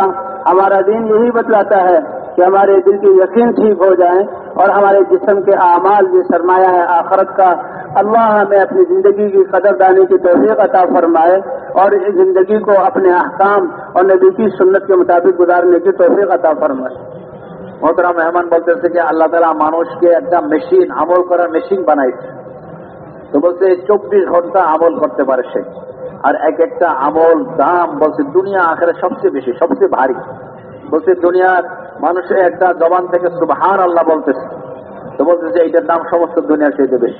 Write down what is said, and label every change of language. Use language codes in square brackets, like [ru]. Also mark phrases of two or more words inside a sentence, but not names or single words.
[ur] ہمارا دین یہی بتلاتا ہے کہ ہمارے دل کی یقین ٹھیک ہو جائے اور ہمارے جسم کے اعمال یہ سرمایہ ہے آخرت کا۔ اللہ ہمیں اپنی زندگی کی قدردانی کی توفیق عطا فرمائے اور اس زندگی کو اپنے احکام اور نبی کی سنت کے مطابق گزارنے کی توفیق عطا فرمائے۔ [bn] محترم মেহমান বলতেছে যে আল্লাহ তাআলা মানুষকে একটা মেশিন, আমল করার মেশিন বানাইছে। তো বলছে 24 ঘন্টা আমল করতে পারে সে, আর এক একটা আমল দাম বলছে দুনিয়া আখেরে সবচেয়ে বেশি, সবচেয়ে ভারী। বলছে দুনিয়ার মানুষের একটা জবান থেকে [ar] سبحان الله [bn] বলতেছে, তো বলতেছে এইটার দাম সমস্ত দুনিয়ার চাইতে বেশি।